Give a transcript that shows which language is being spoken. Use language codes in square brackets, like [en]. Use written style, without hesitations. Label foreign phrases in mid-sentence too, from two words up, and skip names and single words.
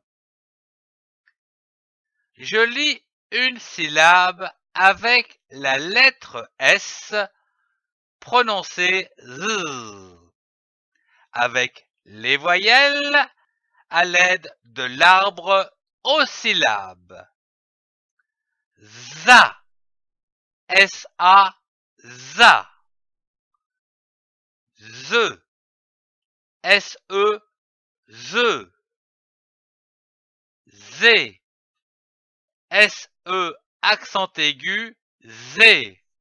[fr] Je lis une syllabe avec la lettre S prononcée Z, avec les voyelles à l'aide de l'arbre aux syllabes. ZA, S-A, ZA. ZE, S-E, ZE. Z, S-E accent aigu, Z.